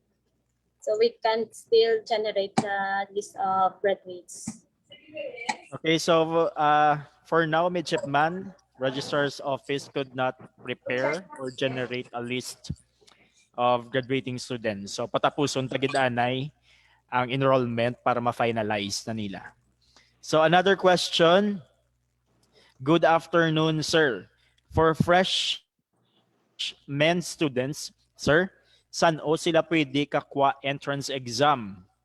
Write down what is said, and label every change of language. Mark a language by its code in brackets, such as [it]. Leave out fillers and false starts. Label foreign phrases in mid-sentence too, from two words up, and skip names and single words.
[en] So we can still generate the list of graduates. Okay, so for now, Midshipman, registrar's office could not prepare or generate a list of graduating students. [hil] So patapuson tagid anay ang enrollment para ma-finalize na nila. [en] So another question. Good afternoon, sir. For freshmen students, [hil] sir, saan o sila pwede kakwa entrance exam?